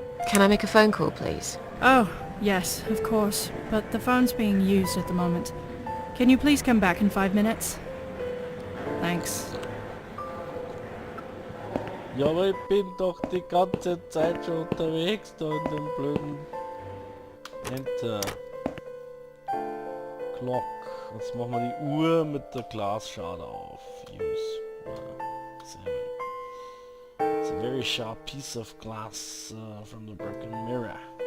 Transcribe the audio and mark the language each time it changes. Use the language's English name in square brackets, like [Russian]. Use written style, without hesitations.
[English] Can I make a phone call, please? Oh, yes, of course, but the phone's being used at the moment. Can you please come back in 5 minutes? Thanks. [German] Ja, aber ich bin doch die ganze Zeit schon unterwegs da in dem blöden Enter. Clock. Jetzt machen wir die Uhr mit der Glasschale auf. [English] Use. Seven. It's a very sharp piece of glass from the broken mirror.